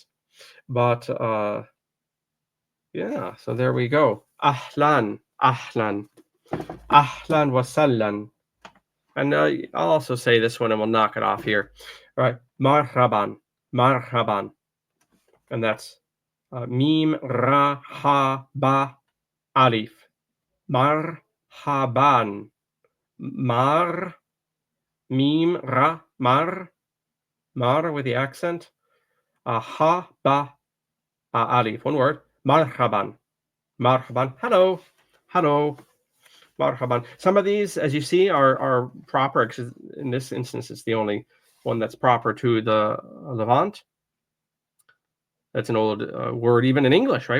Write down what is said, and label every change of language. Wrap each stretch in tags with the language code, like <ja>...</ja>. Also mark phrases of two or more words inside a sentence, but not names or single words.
<en>But yeah, so there we go.</en> <ar>أهلا أهلا أهلا وسهلا.</ar> <en>And I'll also say this one, and we'll knock it off here. All right,</en> <ar>مرحبا مرحبا.</ar> <en>And that's mim,</en> <ar>راء حاء باء, alif. مرحبا مر ميم راء مر</ar> <en>with the accent.</en> <ar>حاء باء,</ar> <en>alif. One word. Marhaban. Marhaban. Hello. Hello. Marhaban. Some of these, as you see, are proper. Because in this instance, it's the only one that's proper to the Levant. That's an old word, even in English, right?</en>